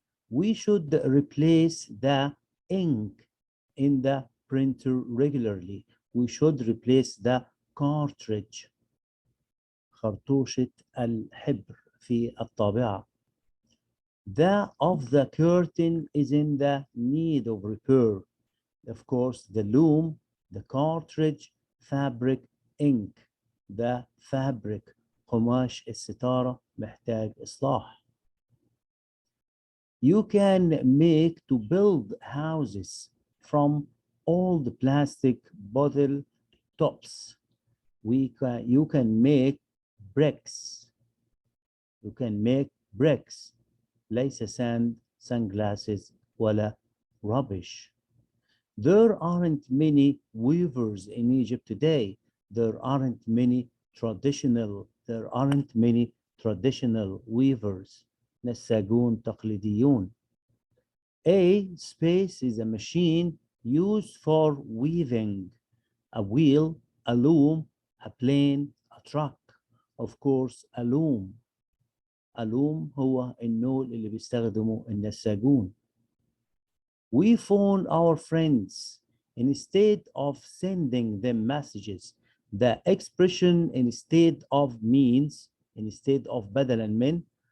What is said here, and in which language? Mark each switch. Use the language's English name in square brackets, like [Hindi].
[English] We should replace the ink in the printer regularly. We should replace the cartridge [Arabic] خرطوشة الحبر في الطابعة. [English] The of the curtain is in the need of repair. Of course, the loom, the cartridge, fabric, ink. The fabric [Arabic] قماش الستارة محتاج إصلاح. [English] You can make to build houses from old plastic bottle tops. You can make bricks. You can make bricks. [Arabic] ليس [English] sand, sunglasses [Arabic] ولا [English] rubbish. There aren't many weavers in Egypt today. There aren't many traditional weavers. [Arabic] نساجون تقليديون. [English] A space is a machine used for weaving. A wheel, a loom, a plane, a truck. Of course, a loom. A loom [Arabic] هو النول اللي بيستخدمه النساجون. [English] We phone our friends instead of sending them messages. The expression instead of means instead of [Arabic] بدلا من.